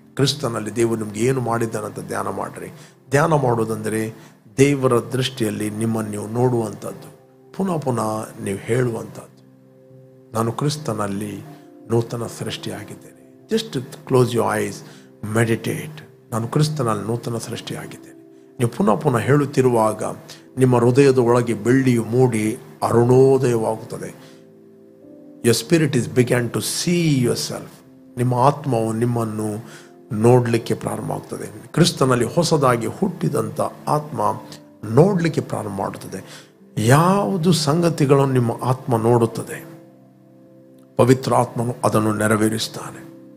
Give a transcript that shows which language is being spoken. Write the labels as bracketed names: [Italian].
[Kannada] ಕ್ರಿಸ್ತನಲ್ಲಿ ದೇವರು ನಿಮ್ಗೆ ಏನು ಮಾಡಿದ್ದಾನಂತ ಧ್ಯಾನ ಮಾಡಿರಿ. ಧ್ಯಾನ ಮಾಡೋದಂದರೆ ದೇವರ ದೃಷ್ಟಿಯಲ್ಲಿ ನಿಮ್ಮನ್ನು ನೀವು ನೋಡುವಂಥದ್ದು, ಪುನಃ ಪುನಃ ನೀವು ಹೇಳುವಂಥದ್ದು, ನಾನು ಕ್ರಿಸ್ತನಲ್ಲಿ ನೂತನ ಸೃಷ್ಟಿಯಾಗಿದ್ದೇನೆ. [English] Just close your eyes, meditate. [Kannada] ನಾನು ಕ್ರಿಸ್ತನಲ್ಲಿ ನೂತನ ಸೃಷ್ಟಿಯಾಗಿದ್ದೇನೆ. ನೀವು ಪುನಃ ಪುನಃ ಹೇಳುತ್ತಿರುವಾಗ ನಿಮ್ಮ ಹೃದಯದ ಒಳಗೆ ಬೆಳ್ಳಿಯು ಮೂಡಿ ಅರುಣೋದಯವಾಗುತ್ತದೆ. [English] your spirit is began to see yourself. [Kannada] ನಿಮ್ಮ ಆತ್ಮವು ನಿಮ್ಮನ್ನು ನೋಡಲಿಕ್ಕೆ ಪ್ರಾರಂಭ ಆಗ್ತದೆ. ಕ್ರಿಸ್ತನಲ್ಲಿ ಹೊಸದಾಗಿ ಹುಟ್ಟಿದಂಥ ಆತ್ಮ ನೋಡಲಿಕ್ಕೆ ಪ್ರಾರಂಭ ಮಾಡುತ್ತದೆ. ಯಾವುದು ಸಂಗತಿಗಳನ್ನು ನಿಮ್ಮ ಆತ್ಮ ನೋಡುತ್ತದೆ, ಪವಿತ್ರ ಆತ್ಮನು ಅದನ್ನು ನೆರವೇರಿಸ್ತಾನೆ.